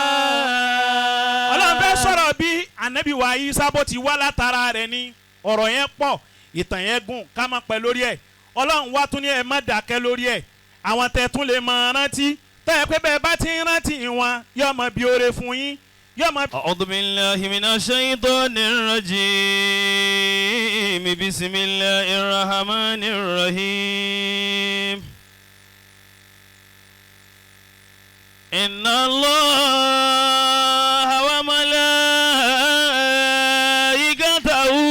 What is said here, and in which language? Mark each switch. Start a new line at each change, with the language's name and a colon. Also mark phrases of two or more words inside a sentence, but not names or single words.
Yoruba: ọlọ́run fẹ́ sọ̀rọ̀ bí ànábì wa Ìsá bó ti wá látara rẹ̀ ni ọ̀rọ̀ yẹn pọ̀ ìtàn yẹn gùn ká má pẹ́ lórí ẹ̀ ọlọ́run wá tún ní ẹ má dákẹ́ lórí ẹ̀ àwọn tẹ̀ tún lè máa rántí tẹ́ ẹ pé bẹ́ẹ̀ bá ti ń rántí wọn yóò máa bí oore fún yín.
Arabic: أعوذ بالله من الشيطان الرجيم بسم الله الرحمن الرحيم إن الله وملائكته